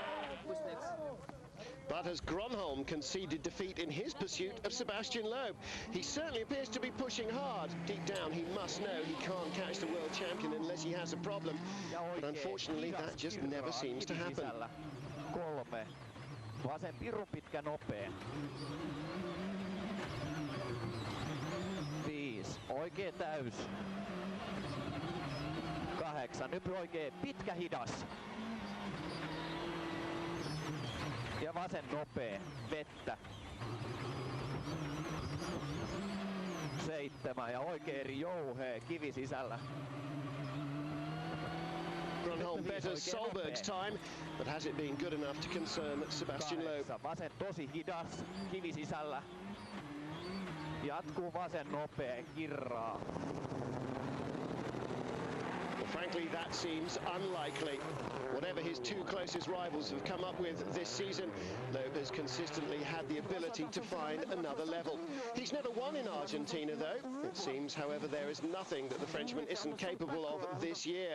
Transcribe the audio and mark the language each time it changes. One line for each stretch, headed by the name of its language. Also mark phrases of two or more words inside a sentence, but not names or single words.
English: But has Gronholm conceded defeat in his pursuit of Sebastian Loeb? He certainly appears to be pushing hard. Deep down, he must know he can't catch the world champion unless he has a problem. But unfortunately, that just never seems to happen.
Finnish: 3. Vasen pirun pitkä nopea. 5. Oikea täys. 8. Nypy oikea pitkä hidas. Ja vasen nopea. Vettä. 7. Ja oikea jouhee. Kivi sisällä.
English: Gronholm betters Solberg's time, but has it been good enough to concern Sebastian Loeb?
Finnish: 8. Vasen tosi hidas. Kivi sisällä. Jatkuu vasen nopea. Kirraa.
English: Frankly, that seems unlikely. Whatever his 2 closest rivals have come up with this season, Loeb has consistently had the ability to find another level. He's never won in Argentina, though. It seems, however, there is nothing that the Frenchman isn't capable of this year.